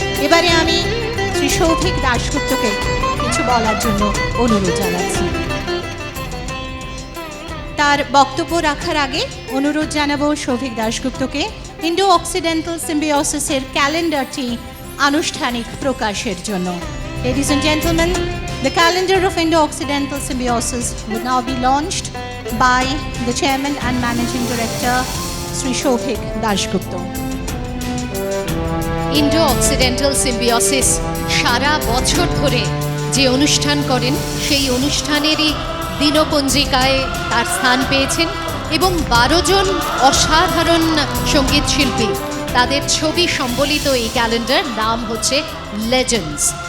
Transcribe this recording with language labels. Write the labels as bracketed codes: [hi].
[bn] এবারে আমি শ্রী শৌভিক দাশগুপ্তকে কিছু বলার জন্য অনুরোধ জানাচ্ছি। তার বক্তব্য রাখার আগে অনুরোধ জানাবো শৌভিক দাশগুপ্তকে ইন্ডো-অক্সিডেন্টাল সিম্বিওসিসের ক্যালেন্ডারটি আনুষ্ঠানিক প্রকাশের জন্য। [en] Ladies and gentlemen, the calendar of Indo-Occidental Symbiosis will now be launched by the Chairman and Managing Director, Sri Shobhik Dasgupta. [bn] Indo-occidental Symbiosis সারা বছর ধরে যে অনুষ্ঠান করেন সেই অনুষ্ঠানেরই দিনপঞ্জিকায় তার স্থান পেয়েছেন এবং 12 জন অসাধারণ সঙ্গীত শিল্পী তাদের ছবি সম্বলিত এই ক্যালেন্ডার নাম হচ্ছে লেজেন্ডস।